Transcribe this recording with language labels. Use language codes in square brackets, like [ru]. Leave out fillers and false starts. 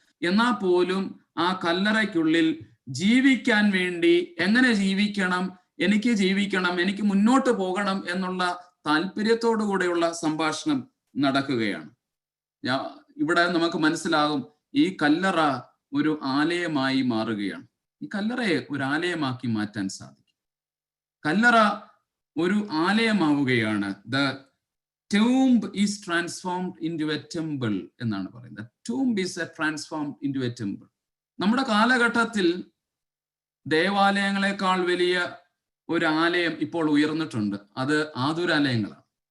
[ml] എന്നാൽ പോലും ആ കല്ലറയ്ക്കുള്ളിൽ ജീവിക്കാൻ വേണ്ടി, എങ്ങനെ ജീവിക്കണം, എനിക്ക് മുന്നോട്ട് പോകണം എന്നുള്ള താല്പര്യത്തോടു കൂടെയുള്ള സംഭാഷണം നടക്കുകയാണ്. ഇവിടെ നമുക്ക് മനസ്സിലാകും, ഈ കല്ലറ ഒരു ആലയമായി മാറുകയാണ്. ഈ കല്ലറയെ ഒരു ആലയമാക്കി മാറ്റാൻ സാധിക്കും. കല്ലറ ഒരു ആലയമാവുകയാണ്. [en] the tomb is transformed into a temple [ml] എന്നാണ് പറയുന്നത്. [en] tomb is transformed into a temple. [ml] നമ്മുടെ കാലഘട്ടത്തിൽ ദേവാലയങ്ങളെക്കാൾ വലിയ ഒരു ആലയം ഇപ്പോൾ ഉയർന്നിട്ടുണ്ട്. അത് ആതുരാലയങ്ങളാണ്.